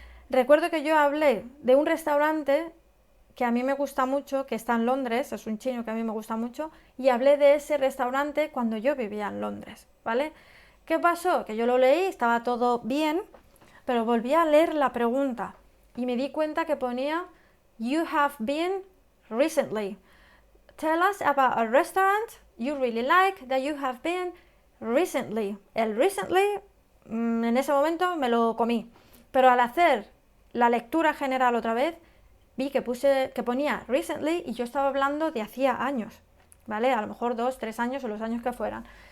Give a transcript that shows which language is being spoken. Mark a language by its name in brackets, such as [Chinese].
[Spanish] Recuerdo que yo hablé de un restaurante que a mí me gusta mucho, que está en Londres, es un chino que a mí me gusta mucho, y hablé de ese restaurante cuando yo vivía en Londres, ¿vale? ¿Qué pasó? Que yo lo leí, estaba todo bien, pero volví a leer la pregunta y me di cuenta que ponía [English] You have been recently. Tell us about a restaurant you really like that you have been recently. [Spanish] El recently, en ese momento me lo comí, pero al hacer la lectura general otra vez, vi que ponía recently y yo estaba hablando de hacía años, ¿vale? A lo mejor 2, 3 años o los años que fueran.